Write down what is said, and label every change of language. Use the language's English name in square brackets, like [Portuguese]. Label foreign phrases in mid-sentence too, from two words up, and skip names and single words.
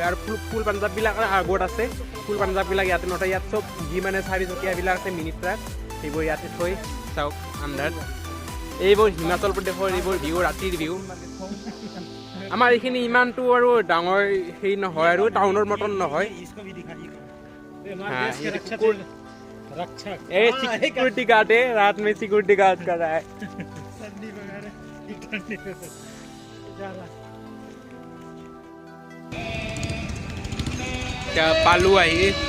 [Assamese] আৰু ফুল পাঞ্জাববিলাক আগত আছে ফুল পাঞ্জাববিলাক ইয়াতে নথয় ইয়াত চব যি মানে চাৰিচকীয়াবিলাক আছে মিনি ট্ৰাক সেইবোৰ ইয়াতে থৈ চাওক আন্ধাৰ এইবোৰ হিমাচল প্ৰদেশৰ এইবোৰ ভিউ ৰাতিৰ ভিউ আমাৰ এইখিনি ইমানটো আৰু ডাঙৰ হেৰি নহয় আৰু টাউনৰ মতন নহয় [Hindi] এই सिक्योरिटी गार्ड है रात में सिक्योरिटी गार्ड कर रहा है क्या पालू आई